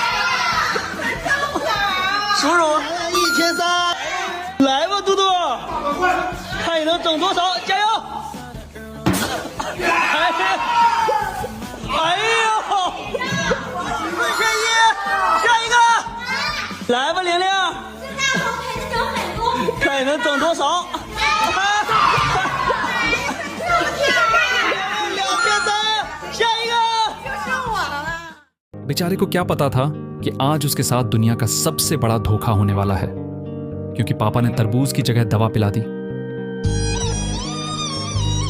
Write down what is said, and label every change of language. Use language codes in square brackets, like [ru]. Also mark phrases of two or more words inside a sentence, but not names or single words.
[zh] 叔叔，1300，来吧，嘟嘟，看你能挣多少，加油！哎呦！4100，下一个，来吧，玲玲，看你能挣多少？ [hi] बेचारे को क्या पता था कि आज उसके साथ दुनिया का सबसे बड़ा धोखा होने वाला है, क्योंकि पापा ने तरबूज की जगह दवा पिला दी।